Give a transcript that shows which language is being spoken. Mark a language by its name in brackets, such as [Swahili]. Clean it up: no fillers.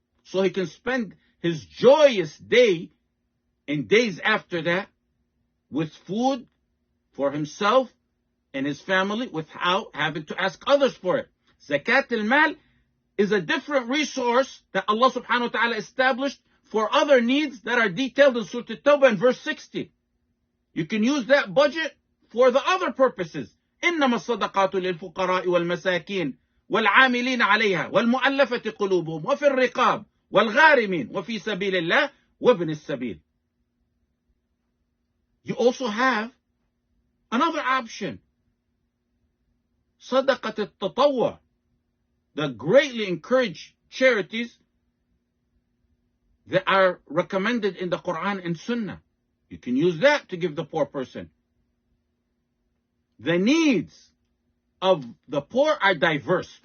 [English] So he can spend his joyous day and days after that with food for himself and his family without having to ask others for it. Zakat al-Mal is a different resource that Allah subhanahu wa ta'ala established for other needs that are detailed in Surah At-Tawbah in verse 60. You can use that budget for the other purposes. [Arabic] إنما الصدقات للفقراء والمساكين والعاملين عليها والمؤلفة قلوبهم وفي الرقاب والغارمين وفي سبيل الله وابن السبيل. [English] You also have another option. [Arabic] صدقة التطوع, [English] that greatly encourage charities that are recommended in the Quran and Sunnah. You can use that to give the poor person. The needs of the poor are diverse.